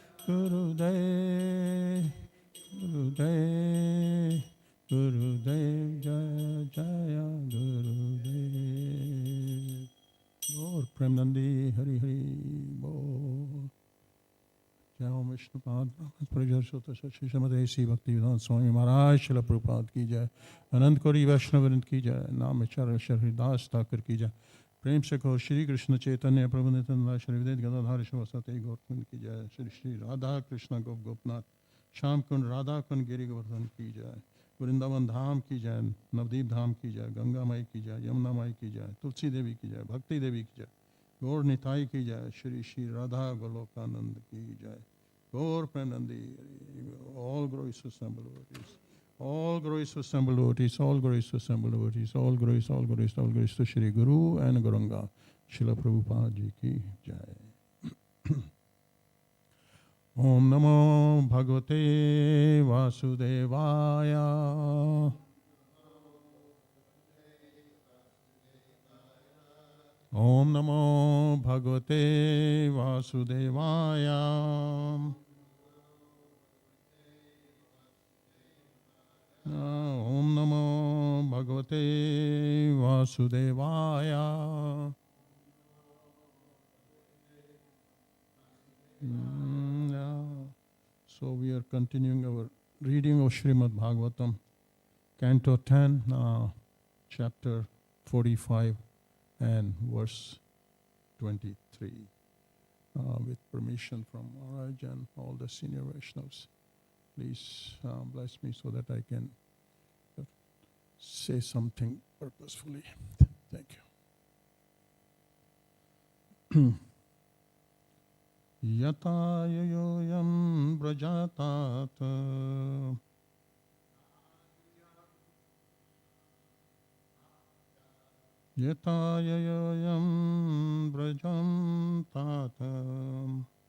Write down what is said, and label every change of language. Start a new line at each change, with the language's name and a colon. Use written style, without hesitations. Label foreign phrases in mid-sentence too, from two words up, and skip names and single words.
Hindi: गुरुदेव जय जय गुरुदेव और प्रेम नंदी हरि हरि बोल जय ओम विष्णुपाद प्रजोत श्री श्रीमद श्री भक्ति विधान स्वामी महाराज शिल प्रभुपाद की जय अनंत कोटि वैष्णववृंद की जय नाम चरण हरिदास ठाकुर की जय प्रेम से कहो श्री कृष्ण चैतन्य प्रभु नित्यानंद श्री विद्या गदाधर शिवसती गौतम की जय श्री श्री राधा कृष्ण गोपनाथ श्याम कुंड राधा कुंड गिरि गोवर्धन की जय वृंदावन धाम की जय नवदीप धाम की जय गंगा माई की जय यमुना माई की जय तुलसी देवी की जय भक्ति देवी की जय गौर निताई की जय श्री श्री राधा गोलोकानंद की जय गौर
English: प्रेमनंदी all glories to assemble devotees all glories to assemble devotees all glories to assemble devotees all glories to Shri Guru and Gauranga Srila Prabhupada
Hindi: जी की जय
Sanskrit: ॐ नमो भगवते वासुदेवाय ॐ नमो भगवते वासुदेवाय. ॐ नमो भगवते वासुदेवाय.
English: Yeah. So we are continuing our reading of Srimad Bhagavatam, Canto 10, chapter 45 and verse 23. With permission from Maharaj and all the senior Vaishnavas, please bless me so that I can say something purposefully. Thank you.
Sanskrit: यत योयम् ब्रजतत् यत योयम् ब्रजम् तत